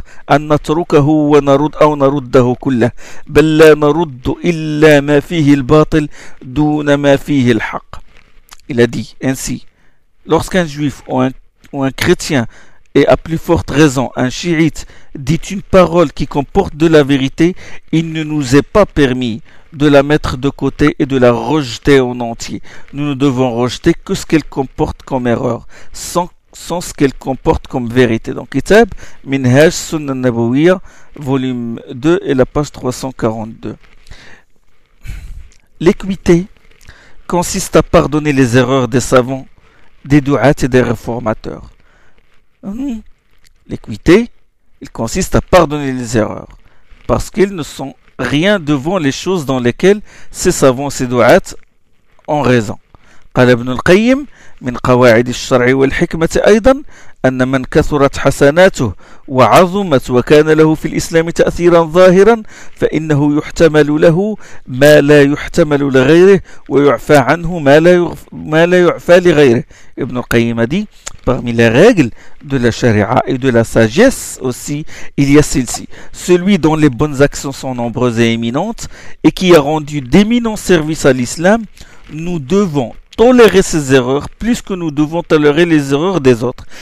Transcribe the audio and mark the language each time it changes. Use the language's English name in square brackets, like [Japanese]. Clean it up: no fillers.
[Arabic] أن نتركه ونرد أو نرده كله بل لا نرد إلا ما فيه الباطل دون ما فيه الحق. [French] Il a dit ainsi, lorsqu'un juif ou un chrétien et à plus forte raison un chiite dit une parole qui comporte de la vérité, il ne nous est pas permis de la mettre de côté et de la rejeter en entier. Nous ne devons rejeter que ce qu'elle comporte comme erreur, sans ce qu'elle comporte comme vérité. Donc, Kitab, Minhaj, Sunna Nabawiyya, volume 2 et la page 342. L'équité consiste à pardonner les erreurs des savants, des du'at et des réformateurs. L'équité, il consiste à pardonner les erreurs, parce qu'ils ne sont rien devant les choses dans lesquelles ces savants, ces du'at ont raison. [Arabic] قال ابن القيم من قواعد الشرع والحكمة أيضا أن من كثرت حسناته وعظمت وكان له في الإسلام تأثيرا ظاهرا فإنه يحتمل له ما لا يحتمل لغيره ويعفى عنه ما لا يعفى لغيره. [French] ابن القيم دي parmi les règles de la charia et de la sagesse aussi, il y a celle-ci. Celui dont les bonnes actions sont nombreuses et éminentes et qui a rendu d'éminents services à l'islam, nous devons tolérer ses erreurs plus que nous devons tolérer les erreurs des autres.